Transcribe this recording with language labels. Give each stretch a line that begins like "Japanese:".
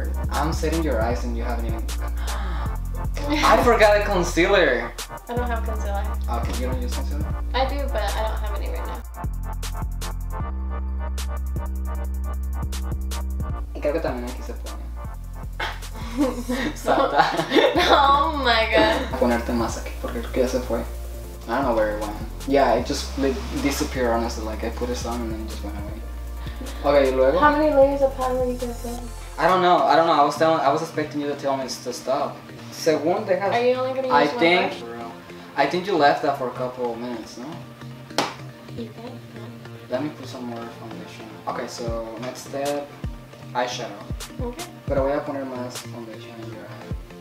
English: I'm setting your eyes and you haven't even... I forgot a concealer. I don't have concealer. Okay, you don't use concealer? I do, but I don't have any right now.
Spanish: Y creo que también aquí se pone. Santa.
English: Oh my god.
Spanish: Ponerte más aquí porque creo que ya se fue.
English: I don't know where it went. Yeah, it just like, disappeared honestly. Like I put it on and then it just went away.
Spanish: Okay, luego.
English: How many layers of powder are you gonna put? I don't know. I was expecting you to tell me to stop.
Spanish: Según dejas.
English: Are you only gonna use one brush? I think you left that for a couple of minutes, no? You think? Let me put some more foundation. Okay, so next step, eyeshadow. Okay.
Spanish: Pero voy a poner más foundation en
English: your eye.